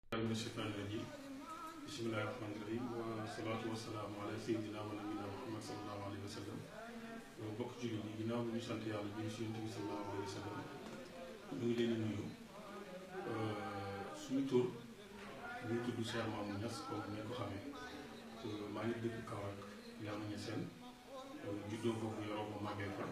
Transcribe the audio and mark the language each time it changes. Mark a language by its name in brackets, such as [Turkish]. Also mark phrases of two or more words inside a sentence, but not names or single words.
[Arabic] من الشيطان الرجيم بسم الله الرحمن الرحيم والصلاة والسلام على سيدنا ونبينا محمد صلى الله عليه وسلم [Wolof] bokk ci jullit yi ginnaaw bi ñu sant yàlla bi ñu si Yonent bi [Arabic] صلى الله عليه وسلم [Wolof] ñu ngi leen di nuyu suñu tur ñu ngi tudd Cheikh Mamoune Niass comme ni ko xamee maa ngi dëkk Kaolack Léona Niassène juddoo foofu yoroo ko màggee fa